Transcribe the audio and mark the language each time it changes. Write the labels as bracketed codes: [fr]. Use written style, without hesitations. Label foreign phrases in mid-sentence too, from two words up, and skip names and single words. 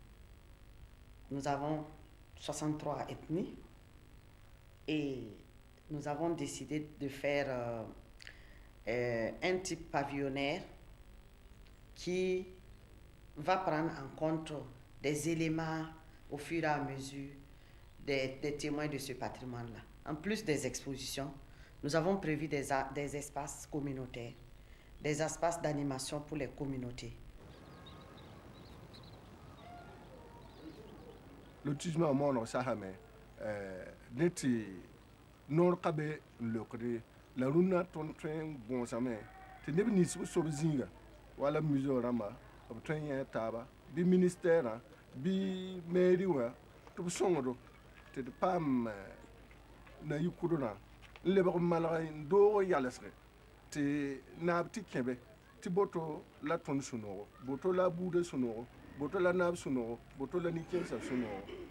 [fr] Nous avons 63 ethnies et nous avons décidé de faire un type pavillonnaire qui va prendre en compte des éléments au fur et à mesure des témoins de ce patrimoine-là. En plus des expositions, nous avons prévu des espaces communautaires, des espaces d'animation pour les communautés. [mos] Lotissement mon sahame neti noor ka be n lokre la rũnnã tõnd tõe n gõosame tɩ neb nins b sob zĩiga wala museo rãmba b tõe n yẽ taaba bɩ ministɛɛrã bɩ mairie wã tɩ b sõngdo tɩ d paam na yikudrã n lebg n malg n doog n yalsge tɩ naab tɩ kẽbe tɩ boto la tõnd sũ-noogo boto la buudã sũ-noogo boto la naab sũ-noogo boto la nin-kẽemsã sũ-noogo